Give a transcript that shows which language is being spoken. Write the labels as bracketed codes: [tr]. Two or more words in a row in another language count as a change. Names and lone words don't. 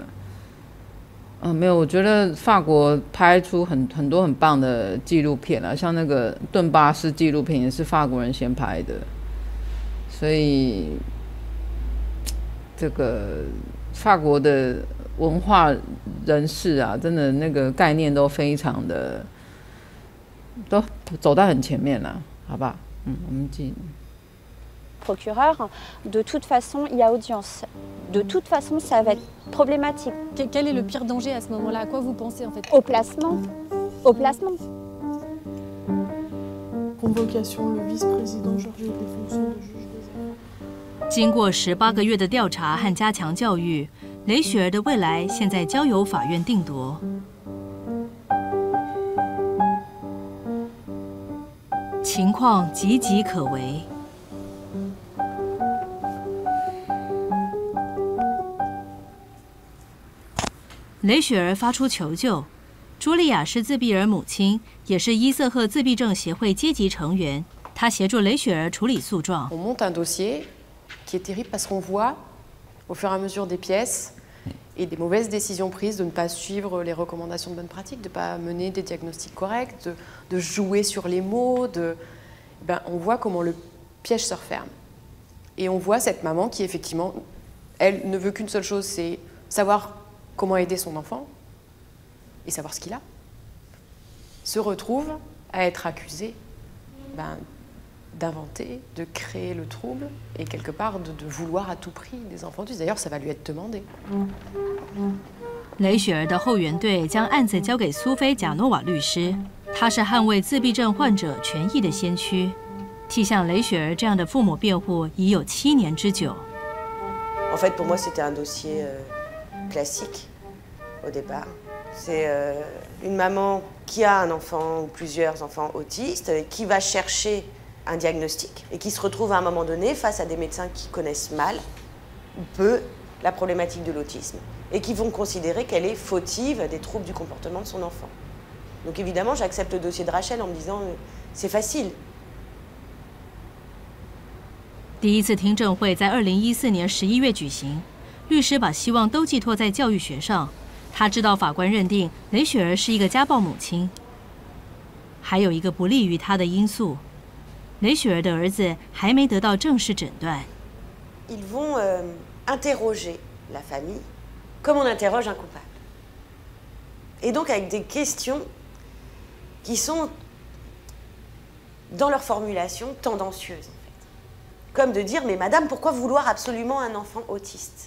[zh] 没有，我觉得法国拍出很多很棒的纪录片啦，像那个顿巴斯纪录片也是法国人先拍的，所以这个法国的文化人士啊，真的那个概念都非常的都走在很前面啦，好吧？我们继续。 [fr] Procureur, de toute façon, il y a audience. De toute façon, ça va être problématique. Quel est le pire danger à ce moment-là? À quoi vous pensez en fait? Au placement. Au placement. Convocation, le vice-président chargé des fonctions de juge des enfants. [zh] 经过18个月的调查和加强教育，雷雪儿的未来现在交由法院定夺。情况岌岌可危。雷雪儿发出求救。茱莉亚是自闭儿母亲，也是伊瑟赫自闭症协会阶级成员。她协助雷雪儿处理诉状。 [fr] On monte un dossier qui est terrible parce qu'on voit, au fur et à mesure des pièces, et des mauvaises décisions prises de ne pas suivre les recommandations de bonne pratique, de ne pas mener des diagnostics corrects, de jouer sur les mots, on voit comment le piège se referme. Et on voit cette maman qui, effectivement, elle ne veut qu'une seule chose, c'est savoir comment aider son enfant et savoir ce qu'il a, se retrouve à être accusée d'inventer, de créer le trouble et quelque part de vouloir à tout prix des enfants autistes. D'ailleurs, ça va lui être demandé. [zh] 雷雪儿的后援队将案子交给苏菲·贾诺瓦律师，他是捍卫自闭症患者权益的先驱，替像雷雪儿这样的父母辩护已有7年之久。 [fr] En fait, pour moi, c'était un dossier classique au départ. C'est une maman qui a un enfant ou plusieurs enfants autistes, qui va chercher un diagnostic et qui se retrouve à un moment donné face à des médecins qui connaissent mal ou peu la problématique de l'autisme et qui vont considérer qu'elle est fautive des troubles du comportement de son enfant. Donc évidemment, j'accepte le dossier de Rachel en me disant c'est facile. [zh] 第一次听证会在2014年11月举行，律师把希望都寄托在教育学上。他知道法官认定雷雪儿是一个家暴母亲，还有一个不利于她的因素，雷雪儿的儿子还没得到正式诊断。 [fr] Ils vont interroger la famille comme on interroge un coupable. Et donc avec des questions qui sont, dans leur formulation, tendancieuses, en fait. Comme de dire, mais madame, pourquoi vouloir absolument un enfant autiste?